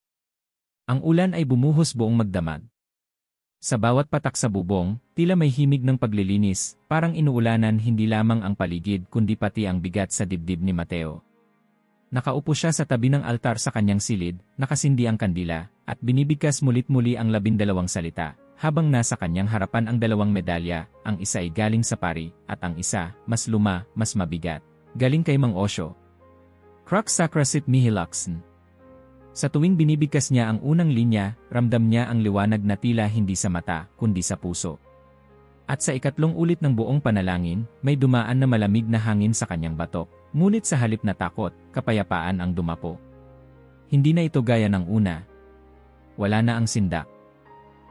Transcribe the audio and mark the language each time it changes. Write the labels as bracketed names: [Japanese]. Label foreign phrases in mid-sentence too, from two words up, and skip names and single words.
[Filipino] Ang ulan ay bumuhos buong magdamag. Sa bawat patak sa bubong, tila may himig ng paglilinis, parang inuulanan hindi lamang ang paligid kundi pati ang bigat sa dibdib ni Mateo. Nakaupo siya sa tabi ng altar sa kanyang silid, nakasindi ang kandila, at binibigkas mulit-muli ang 12 salita, habang nasa kanyang harapan ang 2 medalya, ang isa ay galing sa pari, at ang isa, mas luma, mas mabigat, galing kay Mang Osyo. [Latin] Crux sacra sit mihi lux. [Filipino] Sa tuwing binibigkas niya ang unang linya, ramdam niya ang liwanag na tila hindi sa mata, kundi sa puso. At sa ikatlong ulit ng buong panalangin, may dumaan na malamig na hangin sa kanyang batok. Ngunit sa halip na takot, kapayapaan ang dumapo. Hindi na ito gaya ng una. Wala na ang sindak.